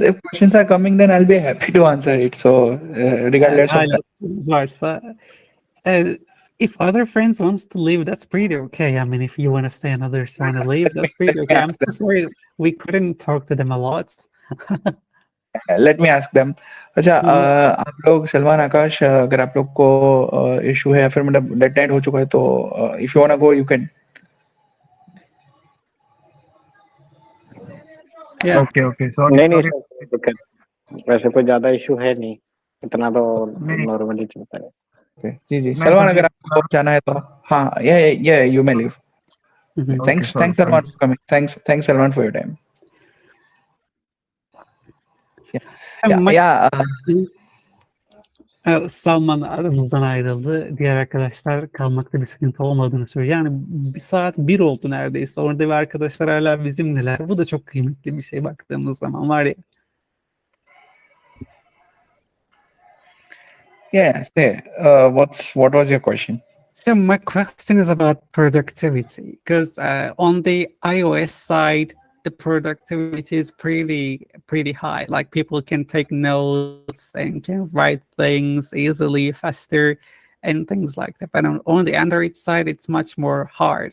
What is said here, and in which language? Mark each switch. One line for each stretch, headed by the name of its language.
English: If questions are coming, then I'll be happy to answer it. So,
Turkish: Yani
English: regardless of
Turkish: hala
English: that.
Turkish: sorunuz varsa,
English: if other friends wants to leave, that's pretty okay. I mean, if you want to stay and others want to leave, that's pretty okay. I'm so sorry we couldn't talk to them a lot. Let me ask them.
Hindi: अच्छा आप लोग सलमान आकाश अगर आप लोग को issue है या फिर मतलब डेडलाइन हो चुका है तो
English: If you want go you can. Yeah. Okay. Sorry.
Hindi: नहीं नहीं सर कोई दिक्कत वैसे कोई ज्यादा इशू है नहीं इतना तो नहीं नॉर्मली चलता है
English: Okay.
Hindi: जी जी सलमान अगर आपको जाना है तो हाँ
English: yeah you may leave. Mhm. Thanks sorry, Salman for coming. Thanks Salman for your time. Yeah.
Turkish: Salman aramızdan ayrıldı. Diğer arkadaşlar kalmakta bir sıkıntı olmadığını söylüyor. Yani bir saat 1 oldu neredeyse. Orada ve arkadaşlar hala bizimleler. Bu da çok kıymetli bir şey baktığımız zaman var ya.
English: Yeah. Say, what was your question? So my question is about productivity because on the iOS side, the productivity is pretty high. Like people can take notes and can write things easily, faster, and things like that. But on the Android side, it's much more hard.